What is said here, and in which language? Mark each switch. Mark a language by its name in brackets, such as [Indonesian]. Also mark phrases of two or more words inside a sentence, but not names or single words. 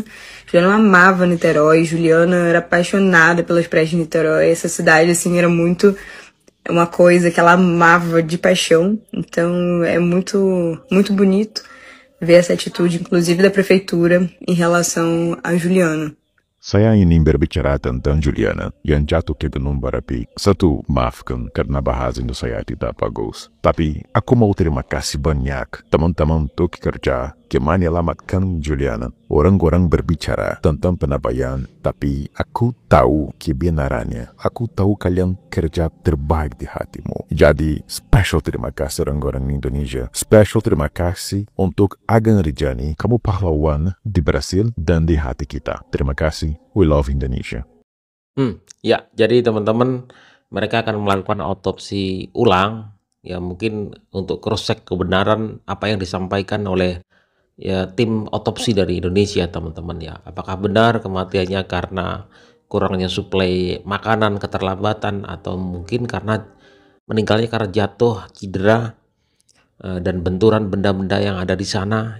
[Portuguese] Juliana amava Niterói, Juliana era apaixonada pelas praias de Niterói. Essa cidade, assim, era muito uma coisa que ela amava de paixão. Então, é muito, muito bonito ver essa atitude, inclusive da prefeitura, em relação a Juliana. [Indonesian] Saya ingin berbicara tentang Juliana yang jatuh ke Gunung Berapi. Satu, maafkan karena bahasa Indo saya tidak bagus. Tapi aku mau terima kasih banyak teman-teman untuk kerja yang menyelamatkan Juliana. Orang-orang berbicara tentang penabaian, tapi aku tahu kebenarannya. Aku tahu kalian kerja terbaik di hatimu. Jadi, special terima kasih orang-orang Indonesia. Special terima kasih untuk Agan Rijani, kamu pahlawan di Brasil dan di hati kita. Terima kasih. [English] We love Indonesia. [Indonesian] Ya, jadi teman-teman, mereka akan melakukan otopsi ulang, ya mungkin untuk [English] cross check [Indonesian] kebenaran apa yang disampaikan oleh ya tim otopsi dari Indonesia, teman-teman ya. Apakah benar kematiannya karena kurangnya suplai makanan, keterlambatan, atau mungkin karena meninggalnya karena jatuh, cedera, dan benturan benda-benda yang ada di sana.